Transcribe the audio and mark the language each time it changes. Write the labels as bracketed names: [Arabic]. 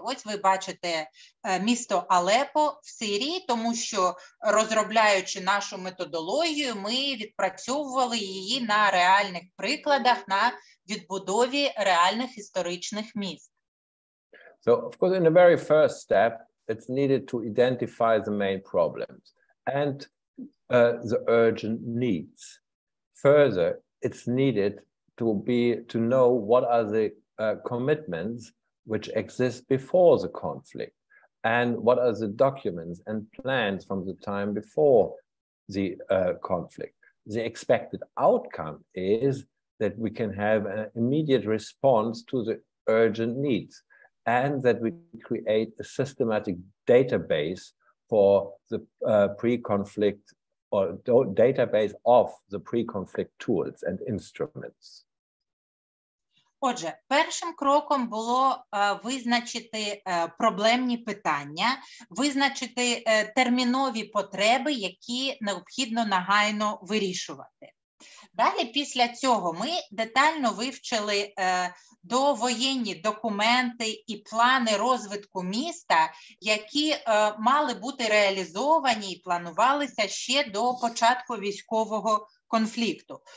[Ukrainian] Ось ви бачите місто Алеппо в Сирії, тому що, розробляючи нашу методологію, ми відпрацьовували її на реальних прикладах, на відбудові реальних історичних міст. [English] So, of course, in the very first step, it's needed to identify the main problems and the urgent needs. Further, it's needed to know what are the commitments which exist before the conflict, and what are the documents and plans from the time before the conflict. The expected outcome is that we can have an immediate response to the urgent needs, and that we create a systematic database for the pre-conflict or database of the pre-conflict tools and instruments. [Ukrainian] Отже, першим кроком було визначити проблемні питання, визначити термінові потреби, які необхідно негайно вирішувати. Далі, після цього, ми детально вивчили довоєнні документи і плани розвитку міста, які мали бути реалізовані і планувалися ще до початку військового конфлікту.